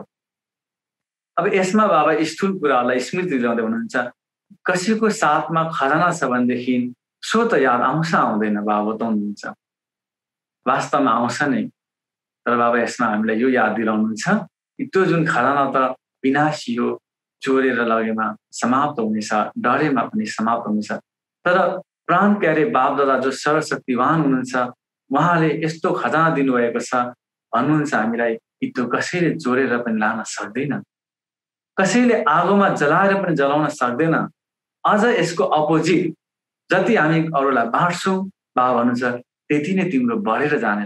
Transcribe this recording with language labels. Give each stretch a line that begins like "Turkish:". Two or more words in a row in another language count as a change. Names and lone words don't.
Nepali: अब यसमा बाबा स्थूल कुराहरूलाई स्मृति दिलाउँदै हुनुहुन्छ कसैको साथमा खजाना छ भनेदेखि सो त याद आउँछ आउँदैन बाबा बताउनुहुन्छ। वास्तवमा आउँछ नै, तर बाबा यसमा हामीलाई यो याद दिलाउनुहुन्छ कि त्यो जुन खजाना त विनाशी हो, चोरेर लगेमा समाप्त हुनेछ, डरेमा पनि समाप्त हुनेछ। तर प्राण प्यारे बाप दादा जो सर्वशक्तिवान हुनुहुन्छ उहाँले यस्तो खजाना दिनुभएको छ भन्नुहुन्छ हामीलाई कि त्यो कसैले चोरेर पनि लान सक्दैन, कसैले आगोमा जलाएर पनि जलाउन सक्दैन। अझ यसको अपोजिट जति हामी अरूलाई बाँड्छौँ बाबा भन्नुहुन्छ त्यति नै तिम्रो बढेर जानेछ।